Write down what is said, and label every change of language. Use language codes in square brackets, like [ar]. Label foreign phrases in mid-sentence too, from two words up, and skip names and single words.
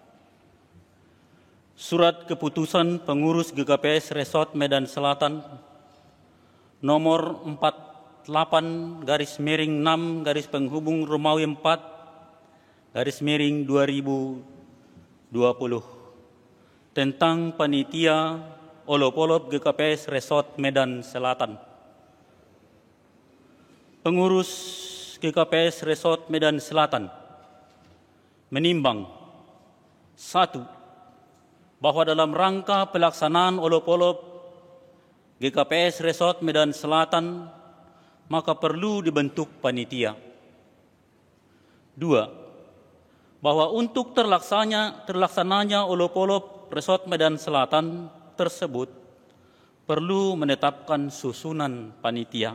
[id] Surat Keputusan Pengurus GKPS Resort Medan Selatan nomor 48/6/penghubung Romawi 4/2020 tentang Panitia Olop-Olop GKPS Resort Medan Selatan. Pengurus GKPS Resort Medan Selatan menimbang 1. Bahwa dalam rangka pelaksanaan Olop-Olop GKPS Resort Medan Selatan maka perlu dibentuk panitia. 2. Bahwa untuk terlaksananya Olop-Olop Resort Medan Selatan tersebut perlu menetapkan susunan panitia.